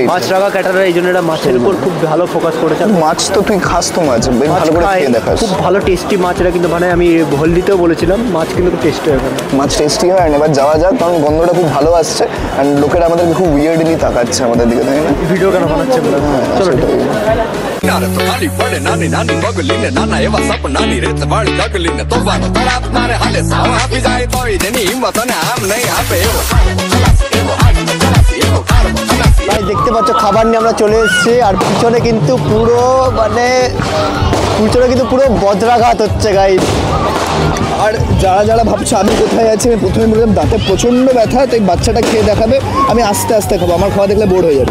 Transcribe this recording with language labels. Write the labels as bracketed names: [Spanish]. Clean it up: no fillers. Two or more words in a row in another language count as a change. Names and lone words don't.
[Bangla] মাছ রাঙা ক্যাটারার, এই জন্য এটা মাছের উপর খুব ভালো ফোকাস করেছে। মাছ তো তুই খাস তো, মাছ বেশ ভালো করে খেয়ে দেখাস। খুব ভালো টেস্টি মাছ এটা কিন্তু, মানে আমি হলদিতেও বলেছিলাম মাছ কিন্তু খুব টেস্টি হয়। মাছ টেস্টি হয়। এবার যাওয়া যাক, কারণ গন্ধটা খুব ভালো আসছে অ্যান্ড লোকেরা আমাদেরকে খুব উইয়ার্ডলি তাকাচ্ছে আমাদের দিকে, তাই না? ভিডিও কেন বানাচ্ছে বলে। চলো [Gujarati] નાની પડે નાની નાની બગલીને નાના એવા સપ નાની રેત વાળી ડગલીને તોફાનો તરાપ મારે હાલે સાવ આપી જાય તોય તેની હિંમત અને આમ નહીં આપે એવો [Bangla] ভাই দেখতে পাচ্ছ খাবার নিয়ে আমরা চলে এসেছি, আর পিছনে কিন্তু পুরো বজ্রাঘাত হচ্ছে গাইস। আর যারা ভাবছে আমি কোথায় আছি, আমি প্রথমে বললাম দাঁতে প্রচণ্ড ব্যথা, তাই বাচ্চাটা খেয়ে দেখাবে, আমি আস্তে আস্তে খাবো, আমার খাওয়া দেখলে বোর হয়ে যাবে।